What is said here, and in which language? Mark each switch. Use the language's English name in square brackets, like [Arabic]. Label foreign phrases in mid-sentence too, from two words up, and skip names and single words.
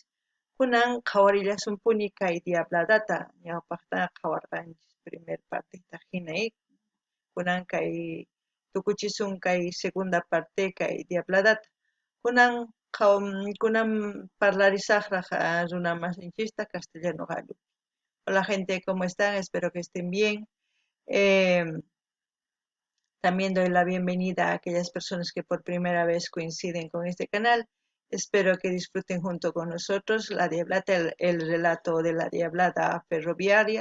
[Quechua] Kunan qhawarillasumpuni kay Diabladata ñawpaqta qhawarqanchis [Spanish] primer partita [Quechua] hinay. Kunan kay tukuchisun kay [Spanish] segunda parte [Quechua] kay Diabladata. Kunan parlarisaqraq runa masinchista castellano gallo. [Spanish] Hola gente, ¿cómo están? Espero que estén bien. También doy la bienvenida a aquellas personas que por primera vez coinciden con este canal. Espero que disfruten junto con nosotros la Diablata, el relato de la Diablada ferroviaria.